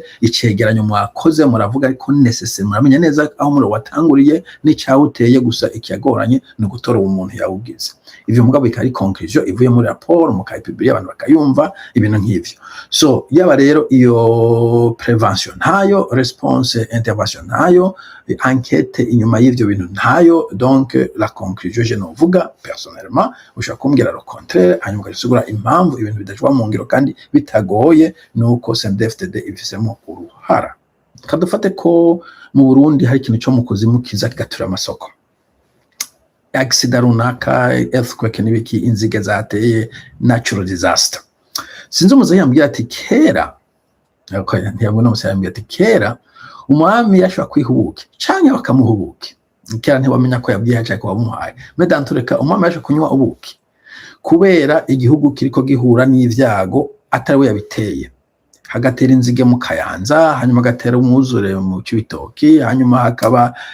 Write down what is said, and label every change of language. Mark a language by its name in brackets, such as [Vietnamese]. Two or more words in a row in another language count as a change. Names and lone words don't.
[Rundi] icegeranyo mwakoze muravuga ariko necessaire muramenya neza aho muri watanguriye n'icyawuteye gusa ikiyagoranye no gutora umuntu yawugize ivyo mugabo ikari conclusion ivuye muri rapport mukayipublier abantu bakayumva ibintu nk'ivyo so yaba rero iyo prevention ntayo [English] response intervention [Rundi] ntayo enquête inyuma y'ivyo bintu ntayo [French] donc la conclusion je [Rundi] novuga personnellement ushaka kumbwira [French] le contraire [Rundi] hanyuma ugasugura impamvu ibintu bidashobora mu ngiro kandi bitagoye nuko CNDD-FDD ifisemo uruhara kadufate ko mu Burundi hari ikintu cyo mu kuzimu kiza kigatura amasoko accident runaka earthquake n'ibiki inzige zateye [English] natural disaster [Rundi] sinzi umuzayi yambwiye ati kera ntiyabona umuzayi yambwiye ati kera umwami yashobora kwihubuke canke bakamuhubuke kera ntibamenya ko yabwiye haca ko bamuhaye medantureka umwami yashobora kunywa ubuki kubera igihugu kiriko gihura n'ivyago atari we yabiteye hagatera inzige mu Kayanza hanyuma gatera umwuzure mu Cibitoki hanyuma hakaba